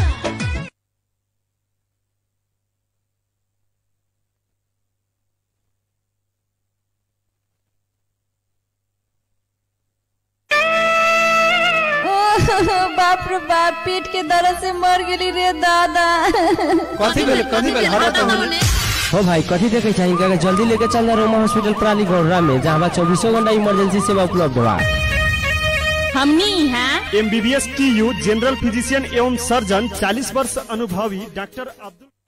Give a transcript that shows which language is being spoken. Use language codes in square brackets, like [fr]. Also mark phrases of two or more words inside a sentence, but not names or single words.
[bho] बाप रे बाप, पेट के दर्द से मर गेली रे दादा। कथी भेल हो भाई कथी देखे चाहिए, क्या जल्दी लेके चल जा रोमा हॉस्पिटल प्राली गौरा में, जहाँ 24 घंटा इमरजेंसी सेवा उपलब्ध बा। हमनी यहाँ MBBS TU [en] general physician [bho] एवं सर्जन 40 वर्ष अनुभवी डॉक्टर अब्दुल